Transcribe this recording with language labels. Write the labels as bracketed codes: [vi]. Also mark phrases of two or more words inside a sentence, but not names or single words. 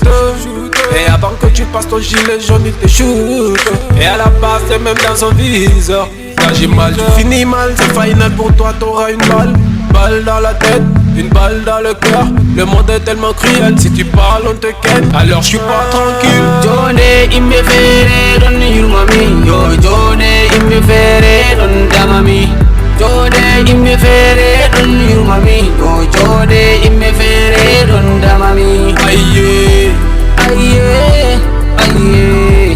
[fr] Et avant que tu passes ton gilet jaune, ils te shootent. Et à la base, c'est même dans son viseur. T'agis mal, tu finis mal, c'est final pour toi, t'auras une balle. Balle dans la tête, une balle dans le cœur. Le monde est tellement cruel, si tu parles on te ken. Alors je suis pas tranquille. [ff] Jonde imɓe fere ɗon yurmami, yo jonde imɓe fere ɗon damami. Jonde imɓe fere ɗon yurmami, yo jonde imɓe fere ɗon damami. Aïe, Aïe, aïe,